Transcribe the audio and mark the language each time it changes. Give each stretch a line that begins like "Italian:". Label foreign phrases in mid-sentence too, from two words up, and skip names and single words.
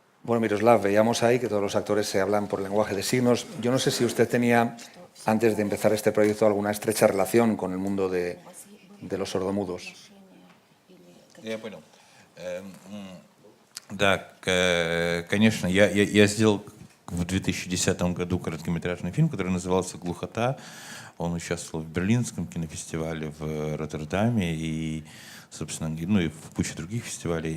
Spanish: Bueno, Miroslav, veíamos ahí que todos los actores se hablan por lenguaje de signos. Yo no sé si usted tenía, antes de empezar este proyecto, alguna estrecha relación con el mundo de los sordomudos.
Russian: Я понял. Да, конечно, я сделал в 2010 году короткометражный фильм, который назывался «Глухота». Он участвовал в Берлинском кинофестивале в Роттердаме и, собственно, ну и в куче других фестивалей.